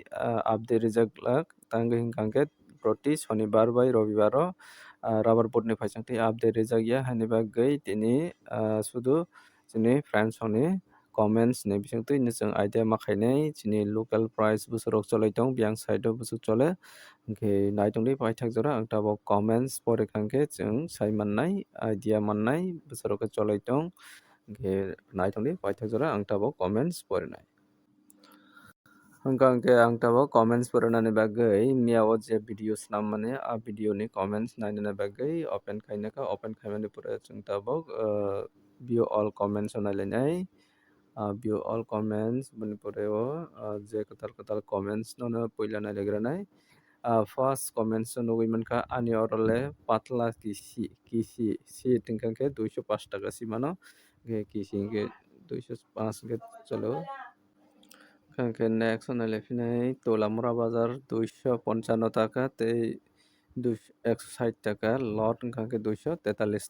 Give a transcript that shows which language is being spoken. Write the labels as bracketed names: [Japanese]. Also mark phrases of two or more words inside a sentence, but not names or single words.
[Kok Borok] update rijaklak tangwi hwnkhe proti shonibar bai robibar o rubber board ni phaisingtwi update rijakya haini bagwi tini sudo chini friends ni comments ni bisingtwi chong idea makhainai chini [English] local price [Kok Borok] bwsarok cholaitong biang side o bwsuk chole hwnkhe naitongni paithak jora ang tabuk comments porikha hwnkhe chong sai mannai idea mannai bwsarok khe cholaitong hwnkhe naitongni paithak jora ang tabuk comments porinai. Hwnkhe ang tabuk comments porinani bagwi mia o je video snammani video ni comments nainani bagwi open khainakha open khaimani pore chong tabuk [English] view all comments [Kok Borok] o nailainai [English] view all comments [Kok Borok] boni pore o je kotal kotal comments no puila nailagranai [English] first comments [Kok Borok] o nugui mankha ani orole patla kisi seat hwnkhe 205 taka simano kisi hwnkhe 205 hwnkhe chalo hwnkhe next o nailaifinai tolamura bazar 255 taka tei 160 taka lot hwnkhe 243